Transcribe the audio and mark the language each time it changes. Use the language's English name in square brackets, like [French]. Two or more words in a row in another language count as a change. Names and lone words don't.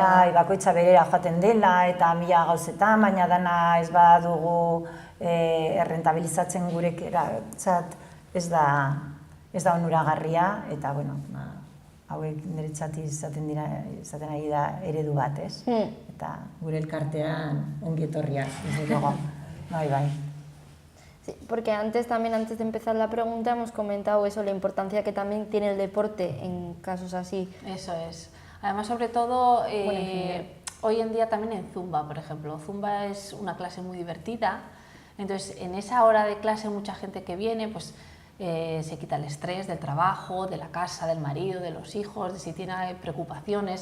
[Basque] Bakoitza berera joaten dela eta 1000 gauzetan, baina dana ez badugu errentabilizatzen guretzat ez da onuragarria, eta, hauek niretzat izaten ari da eredu bat, ez? Eta gure elkartean ongi etorriak, [Spanish] desde luego. [Basque] Bai. [Spanish] Sí, porque antes de empezar la pregunta hemos comentado eso, la importancia que también tiene el deporte en casos así. Eso es. Además, sobre todo, hoy en día también en Zumba, por ejemplo. Zumba es una clase muy divertida, entonces en esa hora de clase mucha gente que viene, pues se quita el estrés del trabajo, de la casa, del marido, de los hijos, de si tiene preocupaciones.